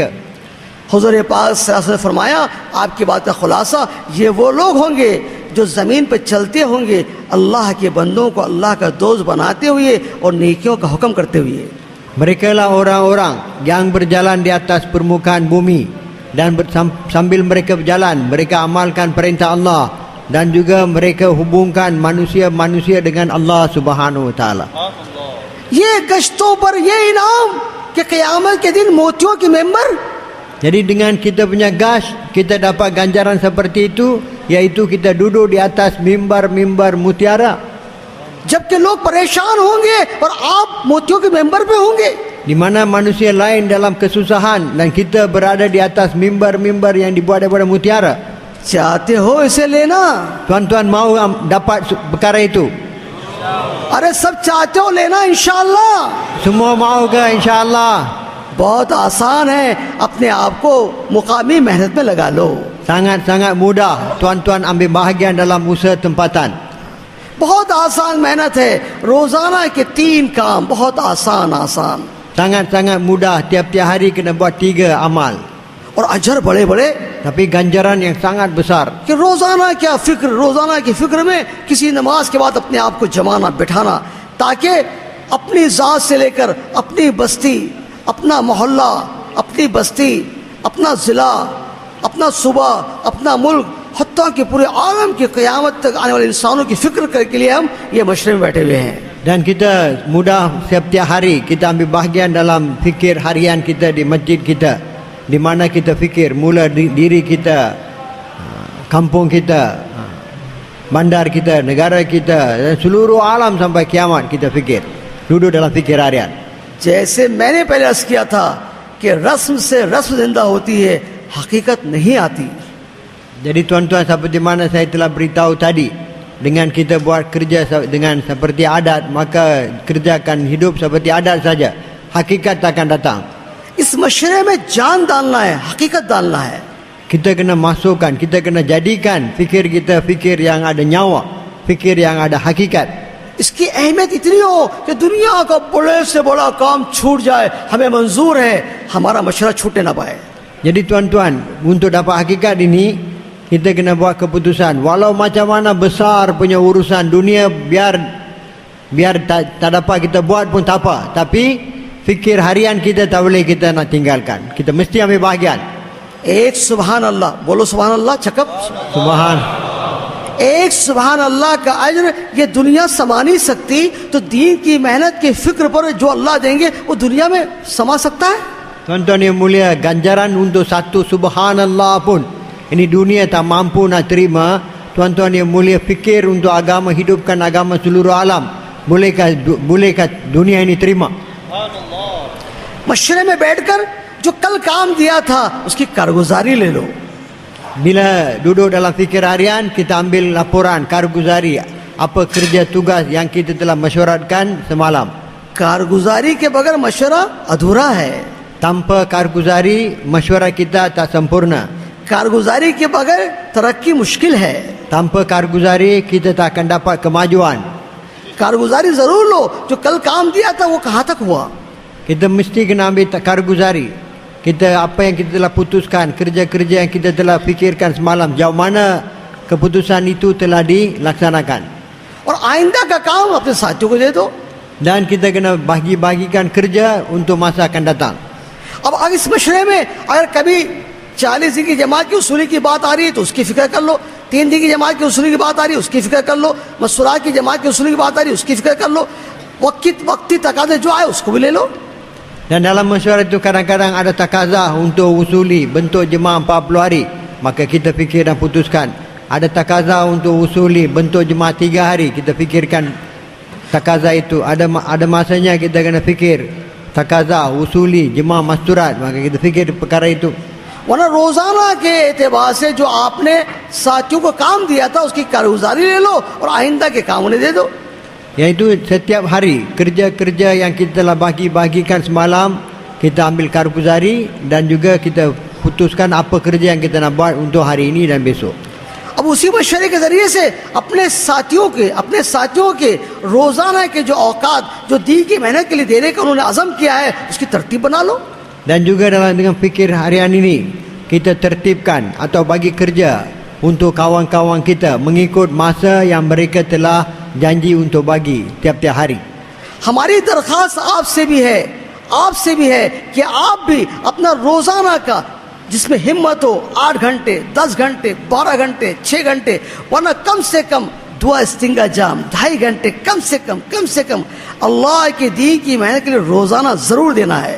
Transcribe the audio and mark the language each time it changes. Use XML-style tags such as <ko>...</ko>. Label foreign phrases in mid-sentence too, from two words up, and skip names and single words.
<ur>حضور پاک</ur> <ar>صلى الله عليه وسلم</ar> <ur>نے فرمایا، آپ کی بات کا خلاصہ، یہ وہ لوگ ہوں گے جو زمین پر چلتے ہوں گے، اللہ کے بندوں کو اللہ کا دوست بناتے ہوئے اور نیکیوں کا حکم کرتے ہوئے.</ur> <ms>Mereka lah orang-orang yang berjalan di atas permukaan bumi, dan sambil mereka berjalan, mereka amalkan perintah Allah, dan juga mereka hubungkan manusia-manusia dengan Allah</ms> <ar>سبحانه وتعالى.</ar> <ur>یہ گشتوں پر یہ انعام کہ قیامت کے دن موتیوں کے منبر.</ur> <ms>Jadi dengan kita punya gas, kita dapat ganjaran seperti itu, iaitu kita duduk di atas mimbar-mimbar mutiara.</ms> <ur>جبکہ لوگ پریشان ہوں گے اور آپ موتیوں کے منبر پے ہوں گے,</ur> <ms>di mana manusia lain dalam kesusahan dan kita berada di atas mimbar-mimbar yang dibuat daripada mutiara.</ms> <ur>چاہتے ہو اسے لینا?</ur> <ms>Tuan-tuan mau dapat perkara itu?</ms> <ur>ارے سب چاہتے ہو لینا ان شاء اللہ?</ur> <ms>Semua mau ke insya-Allah?</ms> <ur>بہت آسان ہے، اپنے آپ کو مقامی محنت میں لگا لو.</ur> <ms>Sangat-sangat mudah tuan-tuan ambil bahagian dalam usaha tempatan.</ms> <ur>بہت آسان محنت ہے، روزانہ کے 3 کام بہت آسان آسان,</ur> <ms>Sangat-sangat mudah, tiap-tiap hari kena buat 3 amal.</ms> <ur>اور اجر بڑے بڑے</ur> <ms>Tapi ganjaran yang sangat besar.</ms> <ur>کہ روزانہ کیا فکر، روزانہ کی فکر میں کسی نماز کے بعد اپنے آپ کو جمانا بٹھانا، تاکہ اپنی ذات سے لے کر اپنی بستی، اپنا محلہ، اپنی بستی، اپنا ضلع، اپنا صوبہ، اپنا ملک، حتیٰ کہ پورے عالم کی قیامت تک آنے والے انسانوں کی فکر کرنے کے لیے ہم یہ مشرے میں بیٹھے ہوئے ہیں.</ur> <ms>Dan kita mudah setiap hari kita ambil bahagian dalam fikir harian kita di masjid kita, di mana kita fikir mula diri kita, kampung kita, bandar kita, negara kita, dan seluruh alam sampai kiamat kita fikir. Duduk dalam fikir harian.</ms> <ur>جیسے میں نے پہلے عرض کیا تھا کہ رسم سے رسم زندہ ہوتی ہے، حقیقت نہیں آتی.</ur> <ms>Jadi tuan-tuan, seperti mana saya telah beritahu tadi, dengan kita buat kerja dengan seperti adat, maka kerjakan hidup seperti adat saja, hakikat akan datang.</ms> <ur>اس مشرے میں جان ڈالنا ہے، حقیقت ڈالنا ہے.</ur> <ms>Kita kena masukkan, kita kena jadikan fikir kita fikir yang ada nyawa, fikir yang ada hakikat.</ms> <ur>اس کی اہمیت اتنی ہو کہ دنیا کا بڑے سے بڑا کام چھوٹ جائے، ہمیں منظور ہے، ہمارا مشرا چھوٹنے نہ پائے.</ur> <ms>Jadi tuan-tuan, untuk dapat hakikat ini, kita kena buat keputusan. Walau macam mana besar punya urusan dunia, biar tak dapat kita buat pun tak apa. Tapi fikir harian kita tak boleh kita nak tinggalkan. Kita mesti ambil bahagian.</ms> <ur>ایک</ur> <ar>سبحان الله</ar> <ur>بولو,</ur> <ar>سبحان الله चकप। Subhan.</ar> <ur>ایک</ur> <ar>سبحان الله</ar> <ur>کا اجر یہ دنیا سما نہیں سکتی، تو دین کی محنت کی فکر پر جو اللہ دیں گے وہ دنیا میں سما سکتا ہے?</ur> <ms>Tuan-tuan yang mulia, ganjaran untuk satu subhanallah pun ini dunia tak mampu nak terima. Tuan-tuan yang mulia, fikir untuk agama, hidupkan agama seluruh alam. Bolehkah dunia ini terima?</ms> <ur>مشرے میں بیٹھ کر جو کل کام دیا تھا اس کی کارگزاری لے لو.</ur> <ms>Bila duduk dalam fikir harian, kita ambil laporan karguzari, apa kerja tugas yang kita telah mesyuaratkan semalam.</ms> <ur>کارگزاری کے بغیر مشرا ادھورا ہے.</ur> <ms>Tanpa karguzari, mesyuarat kita tak sempurna.</ms> <ur>کارگزاری کے بغیر ترقی مشکل ہے.</ur> <ms>Tanpa karguzari, kita tak akan dapat kemajuan.</ms> <ur>کارگزاری ضرور لو، جو کل کام دیا تھا وہ کہاں تک ہوا?</ur> <ms>Kita mesti kena ambil karguzari. Kita apa yang kita telah putuskan, kerja-kerja yang kita telah fikirkan semalam, jauh mana keputusan itu telah dilaksanakan.</ms> <ur>اور آئندہ کا کام اپنے ساتھیوں کو دے دو.</ur> <ms>Dan kita kena bagi-bagikan kerja untuk masa akan datang.</ms> <ur>اب اس مشرے میں اگر کبھی 40 دن کی جماعت کی وصولی کی بات آ رہی ہے تو اس کی فکر کر لو، 3 دن کی جماعت کی وصولی کی بات آ رہی ہے اس کی فکر کر لو، مسورا کی جماعت کی وصولی کی بات آ رہی ہے اس کی فکر کر لو، وقتی تقاضے جو آئے اس کو بھی لے لو.</ur> <ms>Dan dalam mesyuarat itu kadang-kadang ada takazah untuk usuli bentuk jemaah 40 hari. Maka kita fikir dan putuskan. Ada takazah untuk usuli bentuk jemaah 3 hari. Kita fikirkan takazah itu. Ada masanya kita kena fikir takazah, usuli, jemaah masturat. Maka kita fikir perkara itu.</ms> <ur>ورنہ روزانہ کے اعتبار سے جو آپ نے ساتھیوں کو کام دیا تھا اس کی کارگزاری لے لو اور آئندہ کے کام انہیں دے دو.</ur> <ms>Iaitu setiap hari kerja-kerja yang kita telah bagikan semalam, kita ambil karguzari dan juga kita putuskan apa kerja yang kita nak buat untuk hari ini dan besok.</ms> <ur>اب اسی مشورے کے ذریعے سے اپنے ساتھیوں کے روزانہ کے جو اوقات جو دی کی محنت کے لیے دینے کا انہوں نے عزم کیا ہے اس کی ترتیب بنا لو.</ur> <ms>Dan juga dengan fikir harian ini kita tertibkan atau bagi kerja untuk kawan-kawan kita mengikut masa yang mereka telah janji untuk bagi tiap-tiap hari.</ms> <ur>ہماری درخواست آپ سے بھی ہے کہ آپ بھی اپنا روزانہ کا جس میں ہمت ہو 8 گھنٹے 10 گھنٹے 12 گھنٹے 6 گھنٹے، ورنہ کم سے کم دعا استنگا جام 2.5 گھنٹے کم سے کم اللہ کے دی کی محنت کے لیے روزانہ ضرور دینا ہے.</ur>